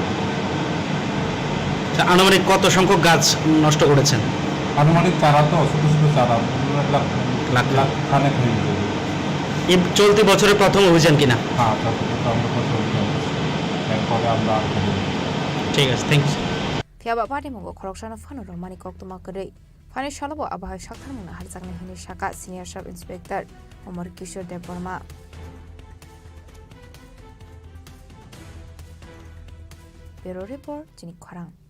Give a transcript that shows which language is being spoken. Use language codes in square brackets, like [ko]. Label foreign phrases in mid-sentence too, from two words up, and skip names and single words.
[bn] আনুমানিক কত সংখ্যক গাছ নষ্ট করেছেন? আনুমানিক চারা তো ছোটো ছোটো চারা লাখ লাখ খানেক হয়ে যাবে। এই চলতি বছরের প্রথম অভিযান কিনা? হ্যাঁ, আমরা প্রথম অভিযান, এরপরে আমরা ঠিক আছে, থ্যাংকস। [trp] Tiaba patimunggo khoroksano phano romani koktuma kre phane shalabo abahai sakharmuna harjakni hini shaka [en] senior sub inspector [trp] Omar Kishore Dev Burma [en] Bureau Report [trp] Chini Khorang